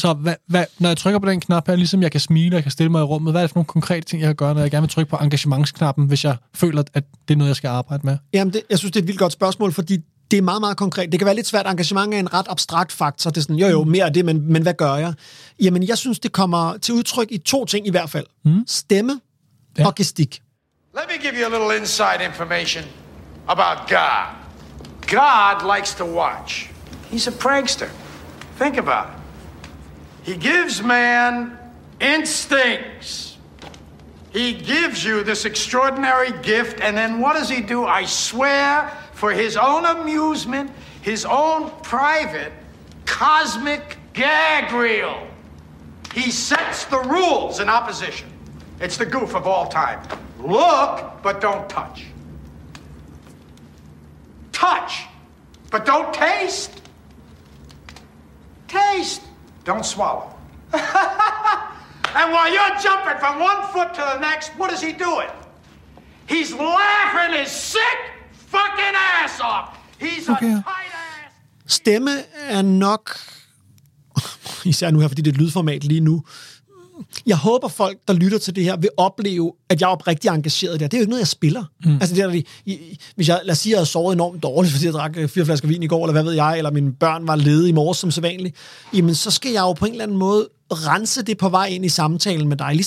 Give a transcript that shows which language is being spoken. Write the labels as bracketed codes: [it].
[da] Så hvad, når jeg trykker på den knap her, ligesom jeg kan smile, og jeg kan stille mig i rummet, hvad er det for nogle konkrete ting, jeg kan gøre, når jeg gerne vil trykke på engagementsknappen, hvis jeg føler, at det er noget, jeg skal arbejde med? Jamen, jeg synes, det er et vildt godt spørgsmål, fordi det er meget, meget konkret. Det kan være lidt svært. Engagement er en ret abstrakt faktor. Det er sådan, jo, mere af det, men hvad gør jeg? Jamen, jeg synes, det kommer til udtryk i to ting i hvert fald. Mm. Stemme og gestik. [en] Let me give you a little inside information about God. God likes to watch. He's a prankster. Think about it. He gives man instincts. He gives you this extraordinary gift, and then what does he do? I swear, for his own amusement, his own private cosmic gag reel, he sets the rules in opposition. It's the goof of all time. Look, but don't touch. Touch, but don't taste. Taste. Don't swallow. And while you're jumping from one foot to the next, what is he doing? He's laughing his sick fucking ass off. He's okay. A tight ass. [da] Stemme er nok... Især nu her, fordi det er et lydformat lige nu. Jeg håber folk, der lytter til det her, vil opleve, at jeg er oprigtigt engageret der. Det er jo ikke noget, jeg spiller. Mm. Altså, hvis jeg, lad os sige, at jeg havde sovet enormt dårligt, fordi jeg drak 4 flasker vin i går, eller hvad ved jeg, eller mine børn var lede i morges som sædvanligt, jamen så skal jeg jo på en eller anden måde rense det på vej ind i samtalen med dig.